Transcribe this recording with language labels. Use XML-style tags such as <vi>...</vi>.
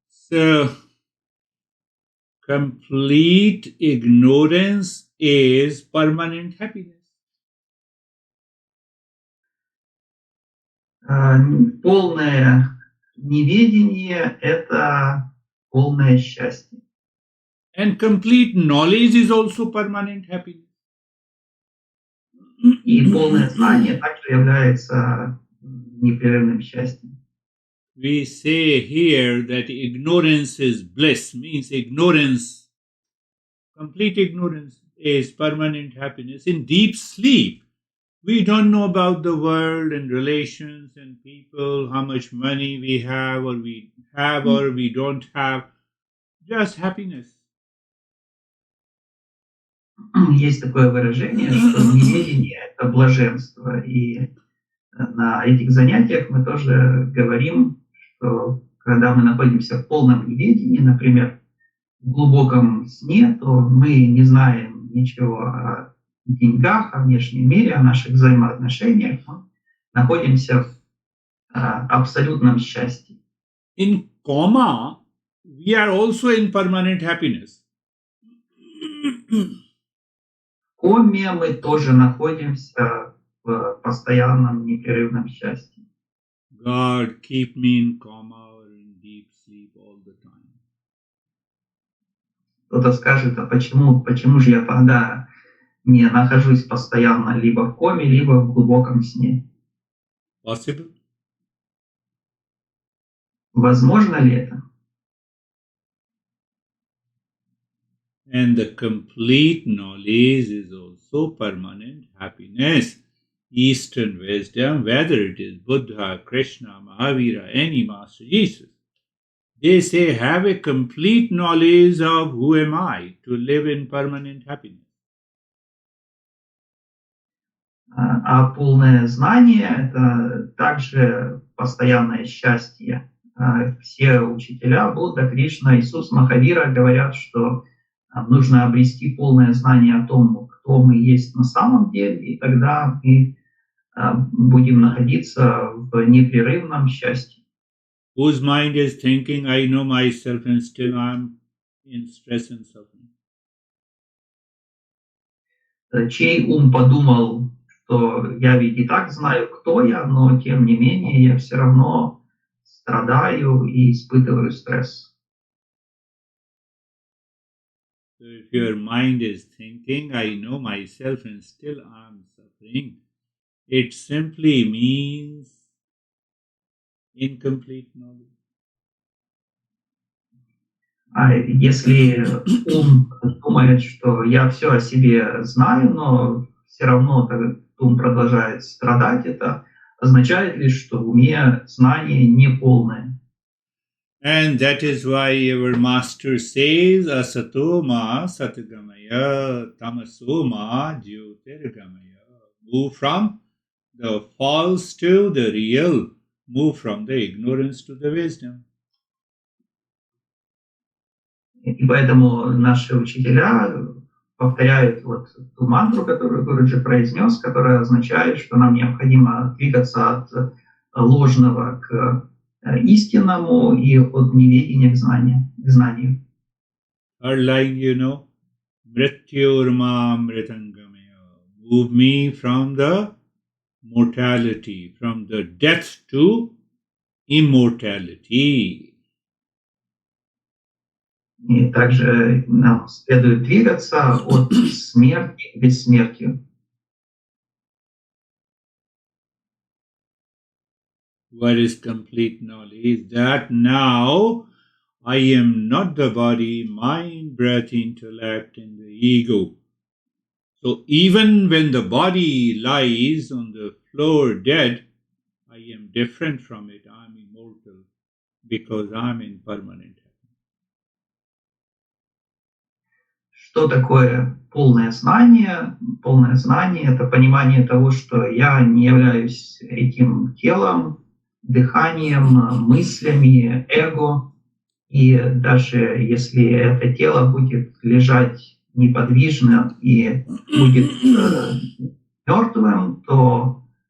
<en>So, complete ignorance is permanent happiness.</en> <ru>Полное неведение – это полное счастье.</ru> <en>And complete knowledge is also permanent happiness.</en> <ru>И полное знание также является непрерывным счастьем.</ru> <en>We say here that ignorance is bliss, means ignorance, complete ignorance is permanent happiness. In deep sleep, we don't know about the world and relations and people, how much money we have or we don't have, just happiness.</en> <ru>Есть такое выражение, что неведение – это блаженство. И на этих занятиях мы тоже говорим, что когда мы находимся в полном неведении, например, в глубоком сне, то мы не знаем ничего о деньгах, о внешнем мире, о наших взаимоотношениях. Мы находимся в абсолютном счастье.</ru> <en>In coma, we are also in permanent happiness.</en> <ru>В коме мы тоже находимся в постоянном непрерывном счастье.</ru> <en>God, keep me in coma or in deep sleep all the time.</en> <ru>Кто-то скажет, а почему же я тогда не нахожусь постоянно либо в коме, либо в глубоком сне?</ru> <en>Possible?</en> <ru>Возможно ли это?</ru> <en>And the complete knowledge is also permanent happiness. Eastern wisdom, whether it is Buddha, Krishna, Mahavira, any Master Jesus, they say, have a complete knowledge of who am I to live in permanent happiness.</en> <ru>А полное знание – это также постоянное счастье. Все учителя Будда, Кришна, Иисус, Махавира говорят, что нужно обрести полное знание о том, кто мы есть на самом деле, и тогда мы будем находиться в непрерывном счастье.</ru> <en>Whose mind is thinking, I know myself and still I'm in stress and suffering.</en> <ru>Чей ум подумал, что я ведь и так знаю, кто я, но тем не менее я все равно страдаю и испытываю стресс.</ru> <en>So if your mind is thinking, I know myself and still I'm suffering, it simply means incomplete knowledge.</en> <ru>А если ум думает, что я все о себе знаю, но все равно ум продолжает страдать, это означает лишь, что в уме знание неполное.</ru> <en>And that is why our master says,</en> <sa>asatoma satgamaya tamasoma jyotirgamaya.</sa> <en>Move from the false to the real. Move from the ignorance to the wisdom.</en> <ru>И поэтому наши учителя повторяют вот ту мантру, которую Гурджи произнес, которая означает, что нам необходимо двигаться от ложного к истинному и от неведения к знанию.</ru> <en>Our line, you know,</en> <sa>Mrityurma Mritangamaya.</sa> <en>Move me from the mortality, from the death to immortality.</en> <ru>И также нам следует двигаться от смерти к бессмертию.</ru> <en>What is complete knowledge? That now I am not the body, mind, breath, intellect, and the ego. So even when the body lies on the floor dead, I am different from it. I am immortal because I am in permanent happiness.</en> <ru>Что такое полное знание? Полное знание – это понимание того, что я не являюсь этим телом, дыханием, мыслями, эго. И даже если это тело будет лежать неподвижно и будет мертвым, то</ru>